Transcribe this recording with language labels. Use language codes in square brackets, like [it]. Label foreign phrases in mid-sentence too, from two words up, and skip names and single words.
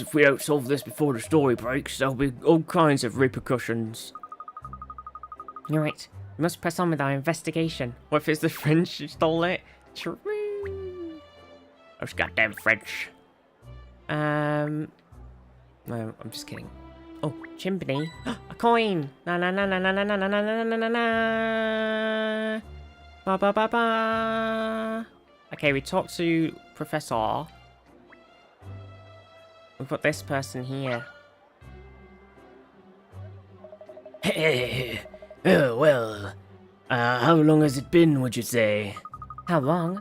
[en] If we don't solve this before the story breaks, there'll be all kinds of repercussions. You're right. We must press on with our investigation. What if it's the French who stole it? Those goddamn French. No, I'm just kidding. Oh, chimney. A coin! Na na na na na na na na na na na na. Ba ba ba ba. Okay, we talked to Professor. We've got this person here. Oh, well. How long has it been, would you say? How long?